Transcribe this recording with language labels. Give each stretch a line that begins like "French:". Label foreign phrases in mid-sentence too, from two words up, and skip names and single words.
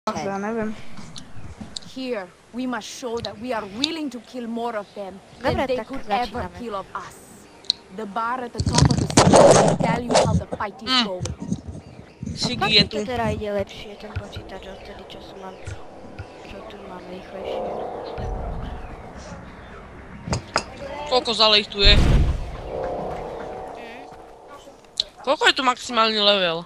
Slovak: Ja neviem.
English: Here, we must show that we are willing to kill more of them
Slovak: Dobre,
English: than they
Slovak: tak
English: could ever
Slovak: začíname.
English: kill of us. The bar at the top of the stairs will tell you how the fight is going.
Slovak: Fakt Sigi je mi tu. to teda ide lepšie, ten počítač odtedy, čo tu mám rýchlejšie. Koľko zale ich tu je? Koľko je tu maximálny level?